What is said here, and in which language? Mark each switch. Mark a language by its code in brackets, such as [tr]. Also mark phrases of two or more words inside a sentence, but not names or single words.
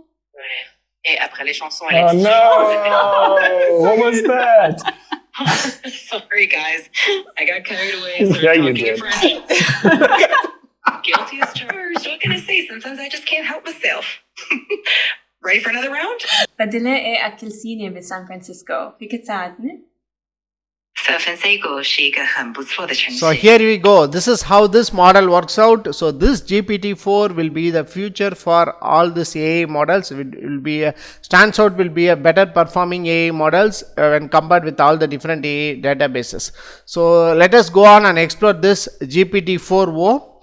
[fr] Et après les chansons, [en] Oh no! What was that? Sorry guys, I got carried away. Started Yeah, you talking in did. French. Guilty as charged. What can I say? Sometimes I just can't help myself. Ready for another round? [ar] بدنا ايه أكل صيني بسان فرانسيسكو، فيك تساعدني؟ [zh] 三分水果是一个很不错的城市。 [en] So here we go. This is how this model works out. So this GPT-4 will be the future for all this AI models. It will be a, stands out will be a better performing AI models when compared with all the different AI databases. So let us go on and explore this GPT-4o.